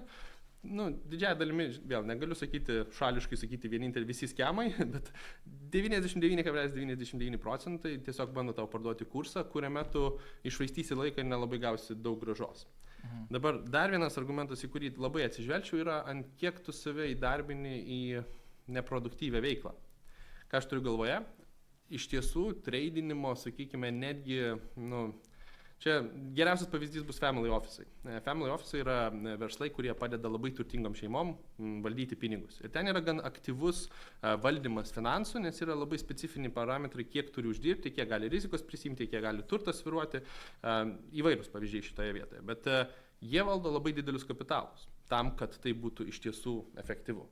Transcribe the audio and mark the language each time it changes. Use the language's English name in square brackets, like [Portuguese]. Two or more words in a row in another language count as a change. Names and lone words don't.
[Lithuanian] Nu, didžiąją dalimi, vėl negaliu sakyti, šališkai sakyti vienintelį visi skemai, bet 99,99% tiesiog bando tau parduoti kursą, kuriame tu išvaistysi laiką ir nelabai gausi daug grąžos. Dabar dar vienas argumentas, į kurį labai atsižvelgčiau, yra ant kiek tu save įdarbini į neproduktyvę veiklą. Ką aš turiu galvoje? Iš tiesų, tradinimo, sakykime, netgi, čia geriausias pavyzdys bus [English] family office'ai. Family office'ai [Lithuanian] yra verslai, kurie padeda labai turtingom šeimom valdyti pinigus. Ir ten yra gan aktyvus valdymas finansų, nes yra labai specifiniai parametrai, kiek turi uždirbti, kiek gali rizikos prisimti, kiek gali turtas sviruoti, įvairūs pavyzdžiai šitoje vietoje. Bet jie valdo labai didelius kapitalus, tam, kad tai būtų iš tiesų efektyvu.